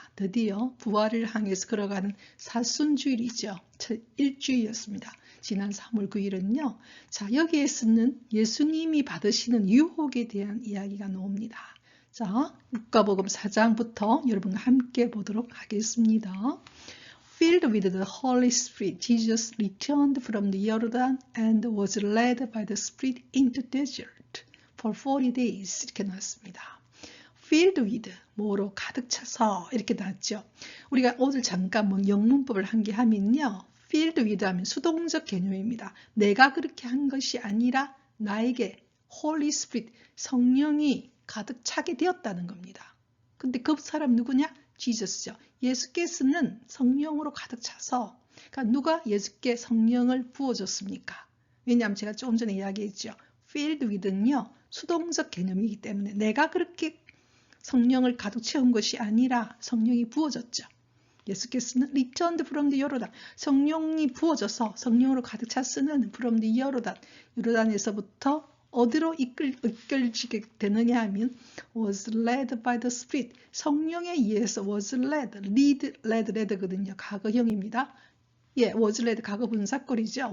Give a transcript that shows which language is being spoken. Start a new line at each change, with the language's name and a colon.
Korean: 드디어 부활을 향해서 걸어가는 사순주일이죠. 첫 일주일이었습니다. 지난 3월 9일은요. 자, 여기에서는 예수님이 받으시는 유혹에 대한 이야기가 나옵니다. 자, 루카복음 4장부터 여러분과 함께 보도록 하겠습니다.
English: Filled with the Holy Spirit, Jesus returned from the Jordan and was led by the Spirit into desert for 40 days.
Korean: 이렇게 나왔습니다.
English: Filled with,
Korean: 뭐로 가득 차서 이렇게 나왔죠. 우리가 오늘 잠깐 영문법을 한 게 하면요.
English: Filled with
Korean: 하면 수동적 개념입니다. 내가 그렇게 한 것이 아니라 나에게
English: Holy Spirit,
Korean: 성령이 가득 차게 되었다는 겁니다. 근데 그 사람 누구냐? 지저스죠. 예수께서는 성령으로 가득 차서, 그러니까 누가 예수께 성령을 부어줬습니까? 왜냐하면 제가 조금 전에 이야기했죠.
English: Filled with
Korean: 는요. 수동적 개념이기 때문에 내가 그렇게 성령을 가득 채운 것이 아니라 성령이 부어졌죠. 예수께서는
English: returned from the Jordan,
Korean: 성령이 부어져서 성령으로 가득 찼으면
English: from the Jordan,
Korean: 요르단에서부터 어디로 이끌지게 되느냐 하면
English: was led by the Spirit,
Korean: 성령에 의해서
English: was led,
Korean: led거든요. 과거형입니다. 예,
English: was led
Korean: 과거 분사꼴이죠.